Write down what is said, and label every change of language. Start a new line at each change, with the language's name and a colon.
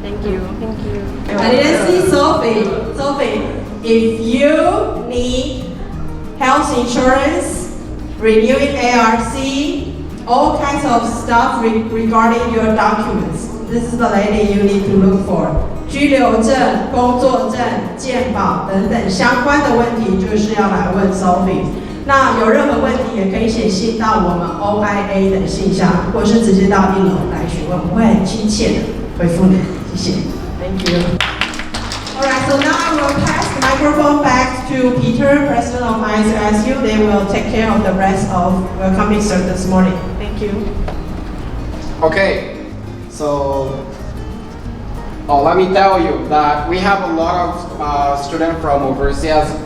English: Thank you. Thank you. I didn't see Sophie. Sophie, if you need health insurance, renewing ARC, all kinds of stuff regarding your documents. This is the lady you need to look for.
Chinese: 居留证、工作证、健保等等相关的问题，就是要来问 Sophie。那有任何问题也可以写信到我们 OIA 的信箱，或是直接到1楼来询问，我会很亲切的回复你。
English: 谢谢。 Thank you. Alright, so now I will pass the microphone back to Peter, President of ISU. They will take care of the rest of welcoming service this morning. Thank you. Okay, so let me tell you that we have a lot of students from overseas.